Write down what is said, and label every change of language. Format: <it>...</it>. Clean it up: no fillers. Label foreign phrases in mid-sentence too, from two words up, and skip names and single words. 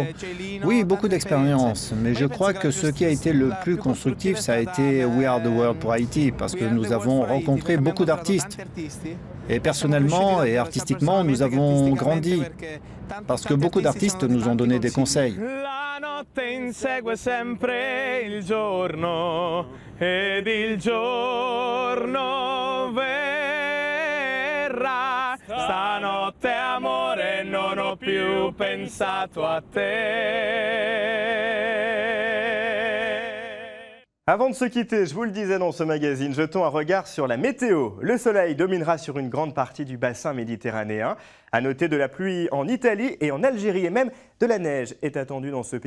<fr>Oui, beaucoup d'expérience, mais je crois que ce qui a été le plus constructif, ça a été We Are The World pour Haïti, parce que nous avons rencontré beaucoup d'artistes. Et personnellement et artistiquement, nous avons grandi, parce que beaucoup d'artistes nous ont donné des conseils.</fr> <it>Stanotte amore non ho più pensato a te.</it> <fr>Avant de se quitter, je vous le disais dans ce magazine, jetons un regard sur la météo. Le soleil dominera sur une grande partie du bassin méditerranéen. À noter de la pluie en Italie et en Algérie et même de la neige est attendue dans ce pays.</fr>